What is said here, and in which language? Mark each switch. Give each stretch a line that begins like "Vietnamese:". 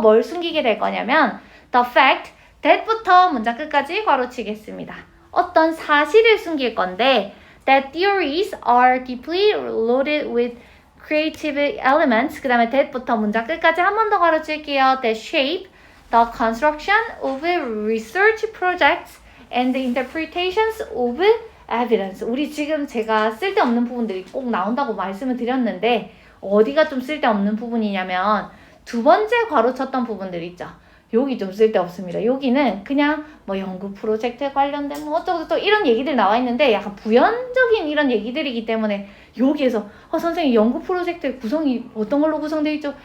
Korean: 뭘 숨기게 될 거냐면 the fact that부터 문장 끝까지 괄호치겠습니다. 어떤 사실을 숨길 건데
English: that theories are deeply loaded with creative elements
Korean: 그 다음에 that부터 문장 끝까지 한 번 더 괄호칠게요.
English: that shape the construction of research projects and the interpretations of evidence.
Korean: 우리 지금 제가 쓸데없는 부분들이 꼭 나온다고 말씀을 드렸는데 어디가 좀 쓸데없는 부분이냐면 두 번째 괄호 쳤던 부분들 있죠. 여기 좀 쓸데없습니다. 여기는 그냥 뭐 연구 프로젝트에 관련된 뭐 어쩌고저쩌고 이런 얘기들 나와 있는데 약간 부연적인 이런 얘기들이기 때문에 여기에서 선생님 연구 프로젝트의 구성이 어떤 걸로 구성되어 있죠?